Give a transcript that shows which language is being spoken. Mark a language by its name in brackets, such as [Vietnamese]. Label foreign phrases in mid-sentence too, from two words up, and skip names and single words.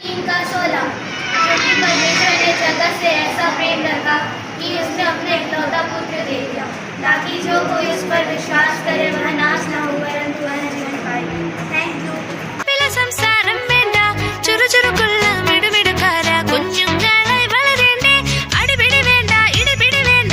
[Hindi] इनका 16 क्योंकि परमेश्वर ने जगत से ऐसा प्रेम रखा कि उसने अपने इकलौता पुत्र दे दिया ताकि जो कोई उस पर विश्वास करे वह नाश न हो परंतु वह जीवन पाए। [English] thank you. [Malayalam] സംസാരം വേണ്ട ചുറുചുറുക്കുള്ള മിടുമിടുക്കാര കുഞ്ഞുങ്ങളായി വളരേണ്ടേ അടിപിടി വേണ്ട ഇടിപിടി വേണ്ട